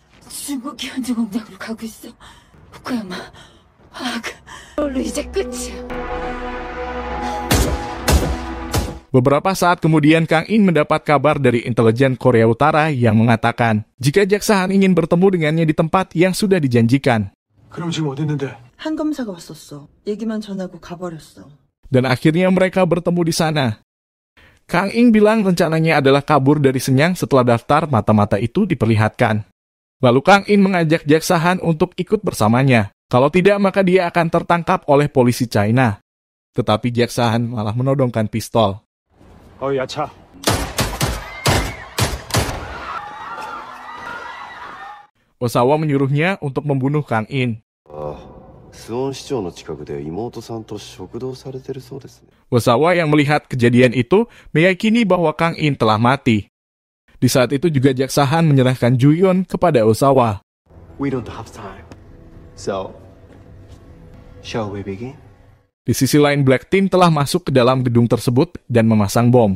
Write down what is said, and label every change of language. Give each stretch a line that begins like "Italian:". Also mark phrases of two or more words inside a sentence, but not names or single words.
Indonesian: Beberapa saat kemudian Kang In mendapat kabar dari intelijen Korea Utara yang mengatakan jika jaksa Han ingin bertemu dengannya di tempat yang sudah dijanjikan.
Korean: 그럼 지금 어디 있는데? 한 검사가 왔었어. 얘기만 전하고 가버렸어.
Indonesian: Dan akhirnya mereka bertemu di sana. Kang In bilang rencananya adalah kabur dari Shenyang setelah daftar mata-mata itu diperlihatkan. Lalu Kang In mengajak jaksa Han untuk ikut bersamanya. Kalau tidak, maka dia akan tertangkap oleh polisi China. Tetapi jaksa Han malah menodongkan pistol.
Korean: 야차.
Indonesian: Osawa menyuruhnya untuk membunuh Kang In.
Japanese: スオン市長の近くで妹さんと食堂されてるそうですね。
Indonesian: Osawa yang melihat kejadian itu meyakini bahwa Kang In telah mati. Di saat itu juga jaksa Han menyerahkan Ju-yeon kepada Osawa.
English: We don't have time. So, shall we begin?
Indonesian: Di sisi lain, Black Team telah masuk ke dalam gedung tersebut dan memasang bom.